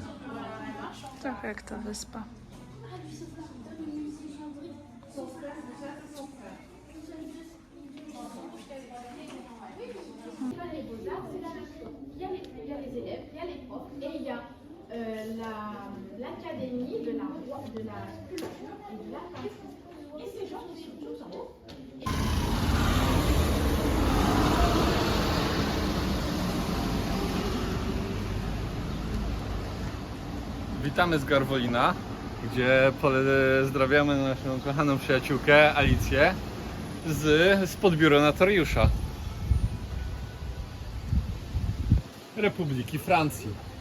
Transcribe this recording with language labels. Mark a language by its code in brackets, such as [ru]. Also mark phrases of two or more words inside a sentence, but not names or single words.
[pl] Trochę jak ta wyspa. [fr] Il y a les élèves, il y a les profs et il y a l'académie de la sculpture et de la peinture. Et ces gens qui sont tous en haut. [pl] Witamy z Garwolina, gdzie pozdrawiamy naszą kochaną przyjaciółkę Alicję z podbióra notariusza Republiki Francji.